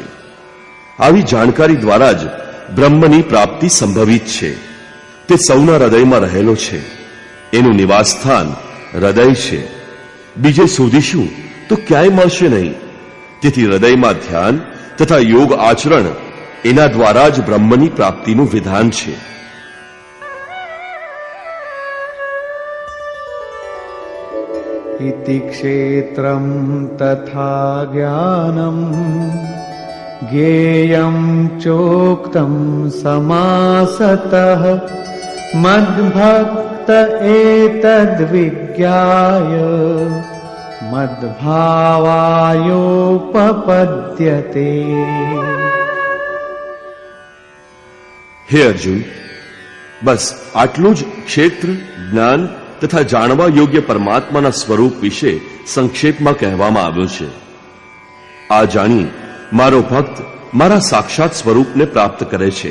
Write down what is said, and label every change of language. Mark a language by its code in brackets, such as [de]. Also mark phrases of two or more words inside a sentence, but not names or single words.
[gu] આવી જાણકારી દ્વારા જ બ્રહ્મની પ્રાપ્તિ સંભવિત છે. તે સૌના હૃદયમાં રહેલો છે. એનું નિવાસસ્થાન હૃદય છે. બીજે શોધીશું તો ક્યાંય મળશે નહીં. તેથી હૃદયમાં ધ્યાન તથા યોગ આચરણ એના દ્વારા જ બ્રહ્મની પ્રાપ્તિનું વિધાન છે. [sa] इति क्षेत्रं तथा ज्ञानं ज्ञेयं चोक्तं समासतः मद्भक्त एतद्विज्ञाय मद्भावायोपपद्यते. [gu] હે અર્જુન, બસ આટલું જ ક્ષેત્ર, જ્ઞાન તથા જાણવા યોગ્ય પરમાત્માના સ્વરૂપ વિશે સંક્ષેપમાં કહેવામાં આવ્યું છે. આ જાણી મારો ભક્ત મારા સાક્ષાત સ્વરૂપને પ્રાપ્ત કરે છે.